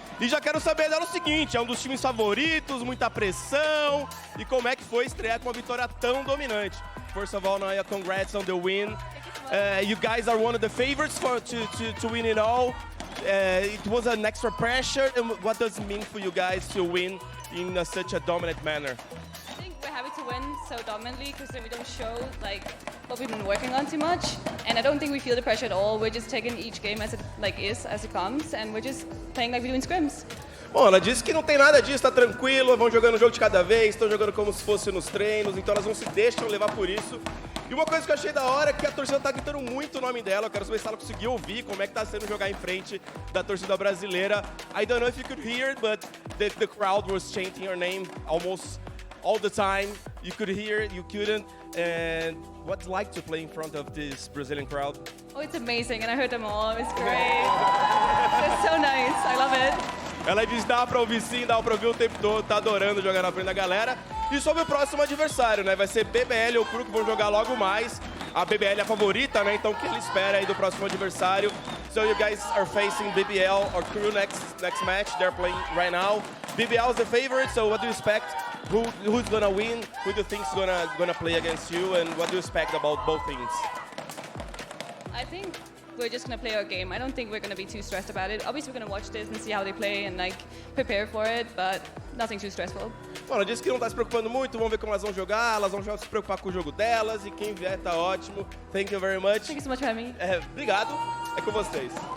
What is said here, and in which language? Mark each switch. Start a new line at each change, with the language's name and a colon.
Portuguese: E já quero saber dela o seguinte, é um dos times favoritos, muita pressão. E como é que foi estrear com uma vitória tão dominante?
English: First of all, Noya, congrats on the win. You guys are one of the favorites to win it all. It was an extra pressure. And what does it mean for you guys to win in such a dominant manner? I think we're happy to win so dominantly because then we don't show like what we've been working on too much, and I don't think we feel the pressure at all. We're just taking each game as it comes, and we're just playing like we do in scrims.
Portuguese: Bom, ela disse que não tem nada disso, tá tranquilo, vão jogando um jogo de cada vez, estão jogando como se fosse nos treinos, então elas não se deixam levar por isso. E uma coisa que eu achei da hora é que a torcida tá gritando muito o nome dela, eu quero saber se ela conseguiu ouvir como é que tá sendo jogar em frente da torcida brasileira.
English: I don't know if you could hear it, but the crowd was chanting her name almost all the time. You could hear it, you couldn't. And what's it like to play in front of this Brazilian crowd? Oh, it's amazing, and I heard them all. It's great. They're so nice. I love it.
Portuguese: Ela diz que dá pra ouvir sim, dá pra ouvir o tempo todo, tá adorando jogar na frente da galera. E sobre o próximo adversário, né? Vai ser BBL ou Crew que vão jogar logo mais. A BBL é a favorita, né? Então o que ele espera aí do próximo adversário?
English: So you guys are facing BBL or Crew next match. They're playing right now. BBL is the favorite, so what do you expect? Who's gonna win? Who do you think is gonna play against you? And what do you expect about both teams? I think we're just going to play our game. I don't think we're going to be too stressed about it. Obviously, we're going to watch this and see how they play and like prepare for it, but nothing too stressful.
Portuguese: Bom, ela disse que não tá se preocupando muito, vamos ver como elas vão jogar, elas vão se preocupar com o jogo delas e quem vier tá ótimo.
English: Thank you very much. Thank you so much for having me.
Portuguese: Obrigado, é com vocês.